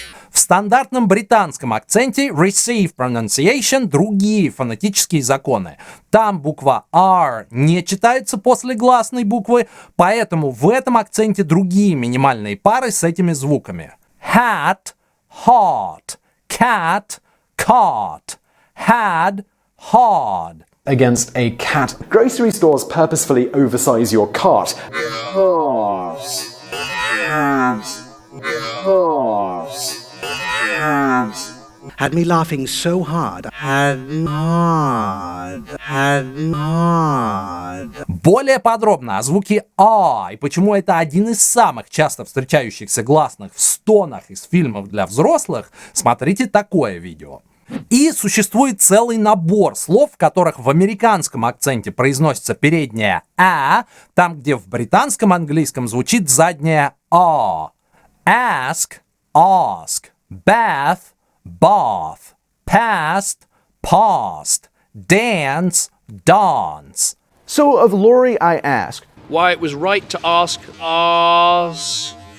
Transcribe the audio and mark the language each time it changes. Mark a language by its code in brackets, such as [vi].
[ru] В стандартном британском акценте receive pronunciation другие фонетические законы. Там буква R не читается после гласной буквы, поэтому в этом акценте другие минимальные пары с этими звуками. [en] Hat, hot, cat, caught, had, hard. Against a cat. Grocery stores purposefully oversize your cart. Horse. Horse. Had me laughing so hard. [ru] Более подробно о звуке «а» и почему это один из самых часто встречающихся гласных в стонах из фильмов для взрослых, смотрите такое видео. И существует целый набор слов, в которых в американском акценте произносится переднее «а», там, где в британском английском звучит заднее «а». [en] Ask, ask, bath, bath, past, past, dance, dance. So of Laurie I asked, why it was right to ask us.